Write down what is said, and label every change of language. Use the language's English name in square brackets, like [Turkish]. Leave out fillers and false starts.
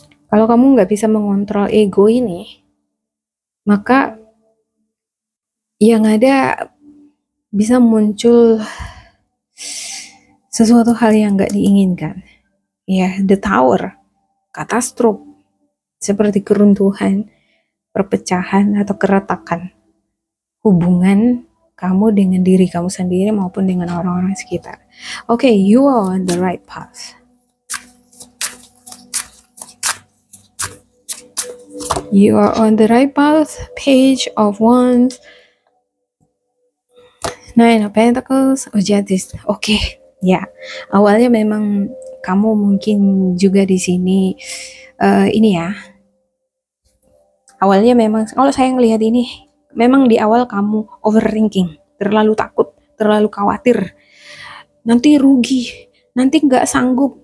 [Indonesian] Kalau kamu nggak bisa mengontrol ego ini, maka yang ada bisa muncul sesuatu hal yang nggak diinginkan. Ya, the tower, katastrofe, seperti keruntuhan, perpecahan atau keretakan hubungan kamu dengan diri kamu sendiri maupun dengan orang-orang sekitar. [English] Okay, you are on the right path. You are on the right path. Page of Wands, Nine of Pentacles, oh Justice. [Indonesian] Oke, ya. Awalnya memang kamu mungkin juga di sini ini ya. Awalnya memang kalau saya ngelihat ini, memang di awal kamu overthinking, terlalu takut, terlalu khawatir. Nanti rugi, nanti nggak sanggup.